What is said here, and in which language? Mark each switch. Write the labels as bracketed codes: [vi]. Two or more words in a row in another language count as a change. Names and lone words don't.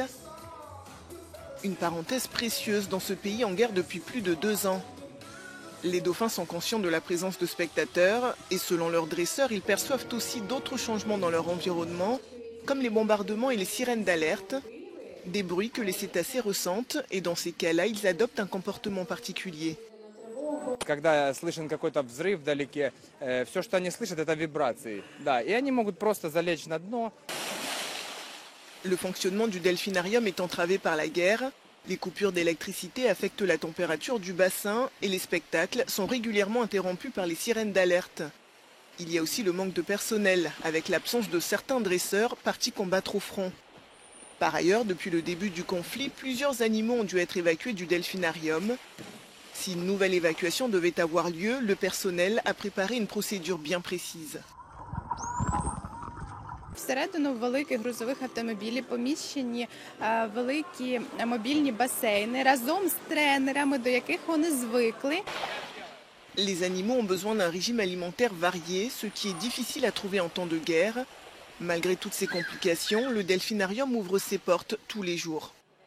[fr] Une parenthèse précieuse dans ce pays en guerre depuis plus de 2 ans. Les dauphins sont conscients de la présence de spectateurs et selon leurs dresseurs, ils perçoivent aussi d'autres changements dans leur environnement, comme les bombardements et les sirènes d'alerte, des bruits que les cétacés ressentent et dans ces cas-là, ils adoptent un comportement particulier. [ru] Когда слышен какой-то взрыв вдалеке, все, что они слышат, это вибрации. Да, и они могут просто залечь на дно. [fr] Le fonctionnement du delphinarium est entravé par la guerre. Les coupures d'électricité affectent la température du bassin et les spectacles sont régulièrement interrompus par les sirènes d'alerte. Il y a aussi le manque de personnel, avec l'absence de certains dresseurs partis combattre au front. Par ailleurs, depuis le début du conflit, plusieurs animaux ont dû être évacués du delphinarium. Si une nouvelle évacuation devait avoir lieu, le personnel a préparé une procédure bien précise. [uk] Всередину великих грузових автомобілів поміщені великі мобільні басейни разом з тренерами, до яких вони звикли. [fr] Les animaux ont besoin d'un régime alimentaire varié, ce qui est difficile à trouver en temps de guerre. Malgré toutes ces complications, le delphinarium ouvre ses portes tous les jours.